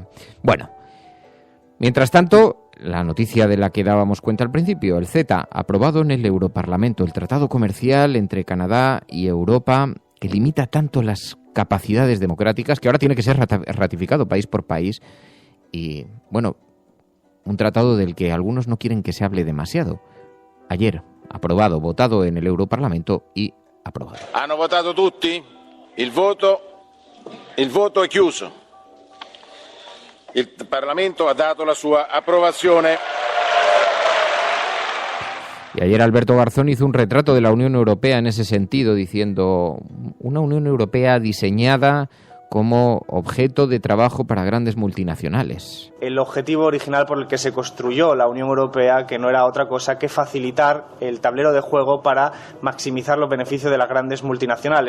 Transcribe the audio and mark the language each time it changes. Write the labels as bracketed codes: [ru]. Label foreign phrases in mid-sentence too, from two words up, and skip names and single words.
[es] Bueno, mientras tanto, la noticia de la que dábamos cuenta al principio, el CETA, aprobado en el Europarlamento, el tratado comercial entre Canadá y Europa, que limita tanto las capacidades democráticas, que ahora tiene que ser ratificado país por país, y, bueno, un tratado del que algunos no quieren que se hable demasiado. Ayer, aprobado, votado en el Europarlamento y aprobado. ¿Han votado [it] tutti? Il voto è chiuso. Il Parlamento ha dato la sua approvazione. [es] Y ayer Alberto Garzón hizo un retrato de la Unión Europea en ese sentido, diciendo una Unión Europea diseñada como objeto de trabajo para grandes multinacionales. El objetivo original por el que se construyó la Unión Europea, que no era otra cosa que facilitar el tablero de juego para maximizar los beneficios de las grandes multinacionales.